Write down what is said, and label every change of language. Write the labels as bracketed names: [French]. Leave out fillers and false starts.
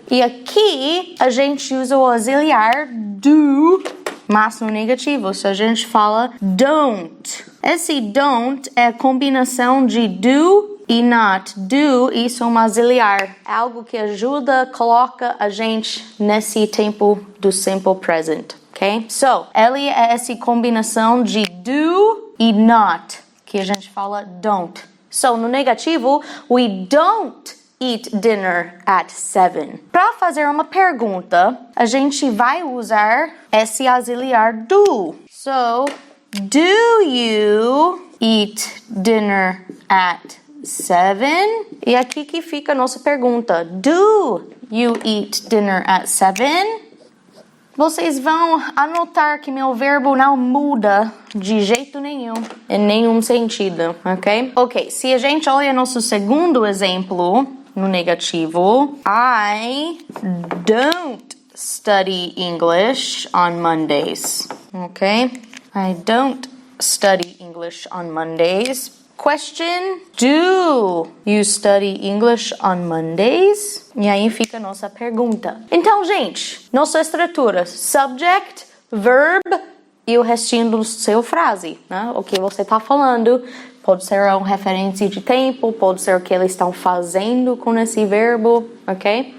[Portuguese] E aqui a gente usa o auxiliar do, mas no negativo, se a gente fala don't. Esse don't é a combinação de do e not. Do, isso é um auxiliar. É algo que ajuda, coloca a gente nesse tempo do simple present, ok? So, ele é essa combinação de do e not, que a gente fala don't. [English] So, [Portuguese] no negativo, [English] we don't eat dinner at 7. [Portuguese] Para fazer uma pergunta, a gente vai usar esse auxiliar do. [English] So, do you eat dinner at 7? [Portuguese] E aqui que fica a nossa pergunta. [English] Do you eat dinner at 7? [Portuguese] Vocês vão anotar que meu verbo não muda de jeito nenhum, em nenhum sentido, ok? Ok, se a gente olha nosso segundo exemplo, no negativo, [English] I don't study English on Mondays, [Portuguese] ok? [English] I don't study English on Mondays. Question, do you study English on Mondays? [Portuguese] E aí fica a nossa pergunta. Então, gente, nossa estrutura, subject, verb e o restinho do seu frase, né? O que você está falando, pode ser uma referência de tempo, pode ser o que eles estão fazendo com esse verbo, ok?